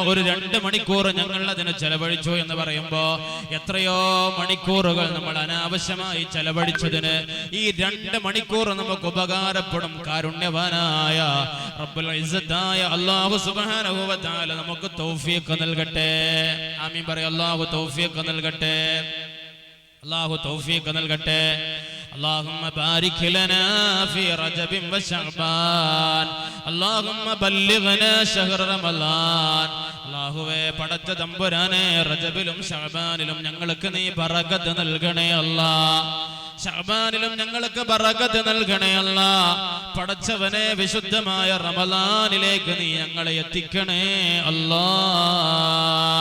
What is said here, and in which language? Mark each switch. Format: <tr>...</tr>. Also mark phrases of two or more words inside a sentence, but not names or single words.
<ml>ഒരു 2 മണിക്കൂർ ഞങ്ങൾ അതിന് ചെലവഴിച്ചു എന്ന് പറയുമ്പോ എത്രയോ മണിക്കൂറുകൾ നമ്മൾ അനാവശ്യമായി ചെലവഴിച്ചതിന് ഈ 2 മണിക്കൂർ നമുക്ക് ഉപകാരപ്പെടും. കാരുണ്യവാനായ റബ്ബുൽ ഇസ്സത്തായ അല്ലാഹു</ml> <ar>سبحانه وتعالى</ar> <ml>നമുക്ക് തൗഫീഖ് നൽകട്ടെ. ആമീൻ പറയ. അല്ലാഹു തൗഫീഖ് നൽകട്ടെ, അല്ലാഹു തൗഫീഖ് നൽകട്ടെ.</ml> <ar>اللهم بارك لنا في رجب وشعبان اللهم بلغنا شهر رمضان.</ar> <ml>അല്ലാഹുവേ, പടച്ച തമ്പുരാനെ, റജബിലും ശഅബാനിലും ഞങ്ങൾക്ക് നീ ബറകത്ത് നൽകണേ അല്ലാഹ്. ശഅബാനിലും ഞങ്ങൾക്ക് ബറകത്ത് നൽകണേ അല്ലാഹ്. പടച്ചവനെ, വിശുദ്ധമായ റമളാനിലേക്ക് നീ ഞങ്ങളെ എത്തിക്കണേ അല്ലാഹ്.</ml>